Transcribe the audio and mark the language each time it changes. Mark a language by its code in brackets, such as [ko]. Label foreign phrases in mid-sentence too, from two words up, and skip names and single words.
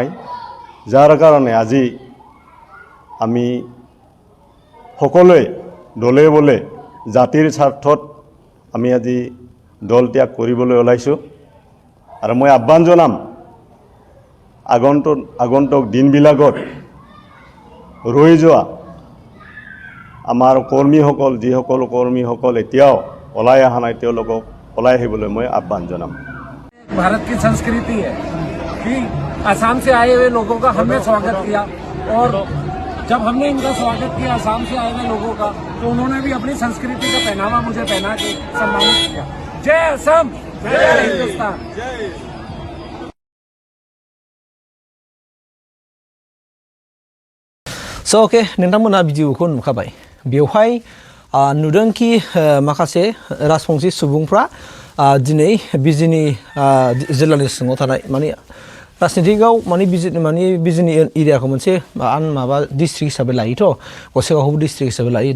[as] যাৰ কাৰণে আজি আমি সকলোৱে দলে বলে জাতিৰ স্বাৰ্থত আমি আজি দল ত্যাগ কৰিবলৈ ওলাইছোঁ। আৰু মই আহ্বান জনাম আগন্তুক দিনবিলাকত ৰৈ যোৱা আমাৰ কৰ্মীসকল, যিসকল কৰ্মীসকল এতিয়াও ওলাই অহা নাই, তেওঁলোকক ওলাই আহিবলৈ মই আহ্বান জনাম। [hi] भारत की संस्कृति है कि असम से आए हुए लोगों का हमने स्वागत किया, और जब हमने इनका स्वागत किया असम से आए हुए लोगों का, तो उन्होंने भी अपनी संस्कृति का पहनावा मुझे पहना के सम्मानित किया। जय असम, जय हिंदुस्तान। [brx] स' अके, नोंथांमोना भिडिअखौ नुखाबाय। बेवहाय नुदों कि माखासे राजबंशी सुबुंफ्रा दिनै बिजनि जिल्लानि सिङाव थानाय माने राजनितिकआव बिजनि एरियाखौ मोनसे माबा डिस्ट्रिक्ट हिसाबै लायोथ', गसाइगावखौबो डिस्ट्रिक्ट हिसाबै लायो।